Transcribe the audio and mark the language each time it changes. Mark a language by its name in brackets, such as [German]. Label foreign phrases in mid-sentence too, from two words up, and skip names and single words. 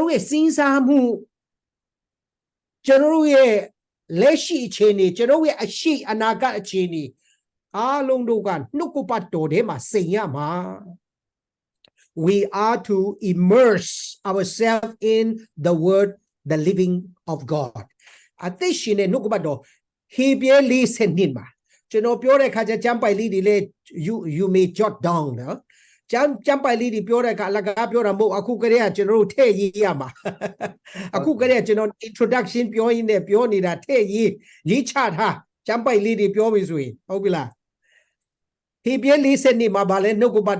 [Burmese] တော်ရဲ့စဉ်းစားမှုကျွန်တော်ရဲ့လက်ရှိအခြေအနေကျွန်တော်ရဲ့အရှိအနာဂတ်အခြေအနေအားလုံးတို့ကနှုတ်ကပတ်တော်ထဲမှာစိန်ရမှာ [English] we are to immerse ourselves in the word the living of God [Burmese] အသက်ရှင်တဲ့နှုတ်ကပတ်တော်ဟေဘရဲ 40နှစ်မှာကျွန်တော်ပြောတဲ့အခါကျကျမ်းပိုက်လေးတွေလေ [English] you may jot down [Burmese] နော်ကျမ်းပိုက်လေးတွေပြောတဲ့အခါအလကားပြောတာမဟုတ်အခုကတည်းကကျွန်တော်တို့ထည့်ရေးရမှာအခုကတည်းက ကျွန်တော် introduction ပြောရင်းနဲ့ပြောနေတာထည့်ရေးချထားကျမ်းပိုက်လေးတွေပြောပြီဆိုရင်ဟုတ်ပြီလားဟေဘရဲ40နှစ်မှာဗာလဲနှုတ်ကပတ်